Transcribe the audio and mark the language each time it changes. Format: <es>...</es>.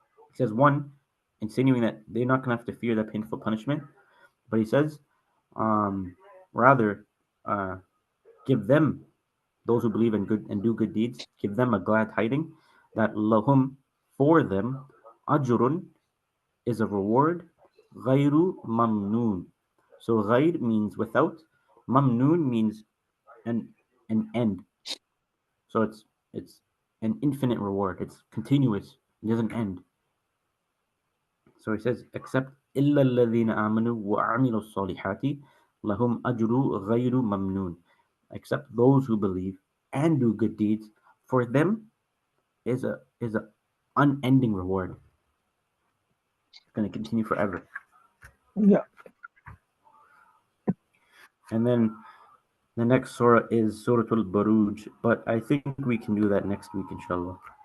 <en>He says, one, insinuating that they're not going to have to fear that painful punishment, but he says, rather, uh, give them, those who believe in good and do good deeds, give them a glad tiding that lahum, for them, ajrun, is a reward, ghayru mamnoon. So ghayr means without, mamnoon means an end. So it's an infinite reward. It's continuous. It doesn't end. So he says, except</en> <ar>إِلَّا الَّذِينَ آمَنُوا وَعَمِلُوا الصَّالِحَاتِ لَهُمْ أَجْرُ غَيْرُ مَمْنُونَ.</ar> <en>Except those who believe and do good deeds, for them is a unending reward. It's going to continue forever. Yeah. And then the next surah is Surah Al-Buruj, but I think we can do that next week, inshallah.</en>